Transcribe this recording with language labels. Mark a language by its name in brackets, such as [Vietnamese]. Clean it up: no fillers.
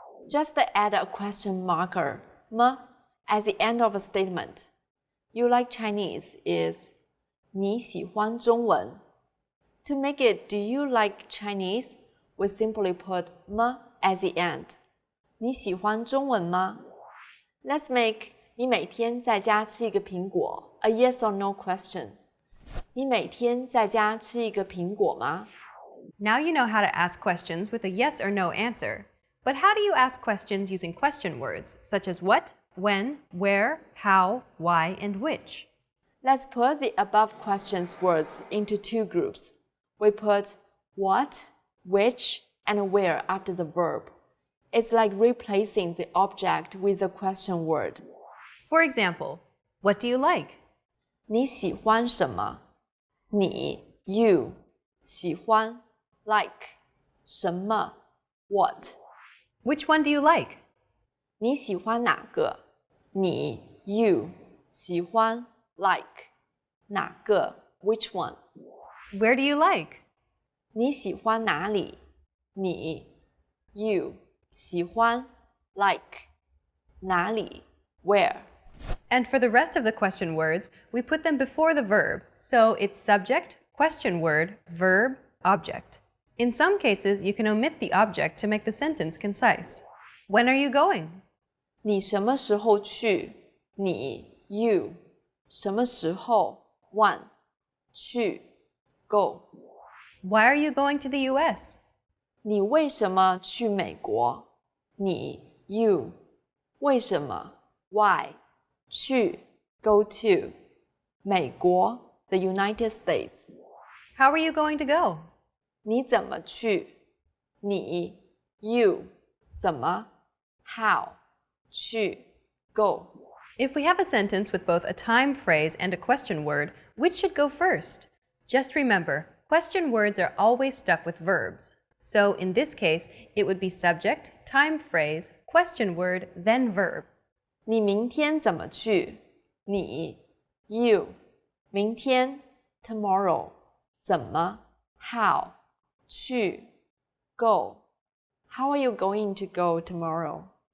[English] Just add a question marker, 么 at the end of a statement. You like Chinese is [Chinese] 你喜欢中文 [English] To make it do you like Chinese, we simply put 么 at the end. [Chinese] 你喜欢中文吗 [English] Let's make [Chinese] 你每天在家吃一个苹果 [English] a yes or no question. [Chinese] 你每天在家吃一个苹果吗 [English] Now you know how to ask questions with a yes or no answer. But how do you ask questions using question words, such as what, when, where, how, why, and which? Let's put the above questions words into two groups. We put what, which, and where after the verb. It's like replacing the object with a question word. For example, what do you like? [Chinese] 你喜欢什么你 you 喜欢 like 什么 what [English] Which one do you like? [Chinese] 你喜欢哪个你 you 喜欢 like 哪个 which one [English] Where do you like? [Chinese] 你喜欢哪里你 you 喜欢 like 哪里 where [English] And for the rest of the question words, we put them before the verb, so it's subject, question word, verb, object. In some cases, you can omit the object to make the sentence concise. When are you going? [Chinese] 你什么时候去你 you 什么时候 when 去 go [English] Why are you going to the US? [Chinese] 你为什么去美国你 you 为什么 why 去 go to 美国 the United States [English] How are you going to go? [Chinese] 你怎么去你 you 怎么 how 去 go [English] If we have a sentence with both a time phrase and a question word, which should go first? Just remember, question words are always stuck with verbs. So in this case, it would be subject, time phrase, question word, then verb. [Chinese] 你明天怎么去你 you 明天 tomorrow 怎么 how 去 go [English] How are you going to go tomorrow?